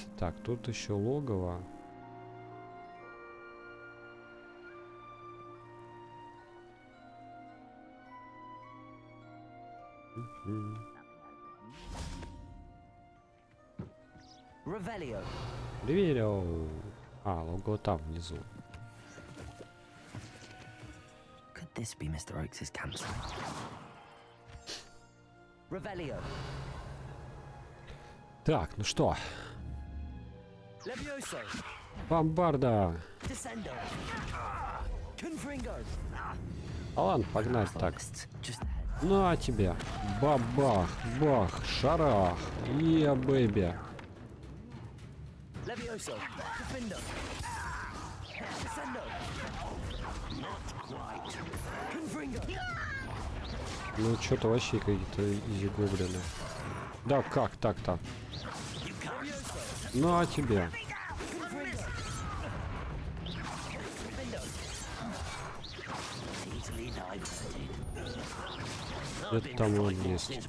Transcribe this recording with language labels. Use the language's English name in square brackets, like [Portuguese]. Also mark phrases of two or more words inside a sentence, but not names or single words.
[Russian] Так, тут еще логово. Ревелио. А, логово там внизу. [English] Could this be Mr. Oakes' campsite? [Russian] Revelio. Так, ну что? Levioso. Бомбарда. Descendo. Confringo. А ладно, погнали так. Just Ну а тебе. Бабах, бах, шарах. Бэйби. Levioso. Defendo. Descendo. [English] Not quite. [Russian] Confringo. Ну что-то вообще какие-то изи гоблины. Да как так-то? Ну а тебе? Где-то там он есть.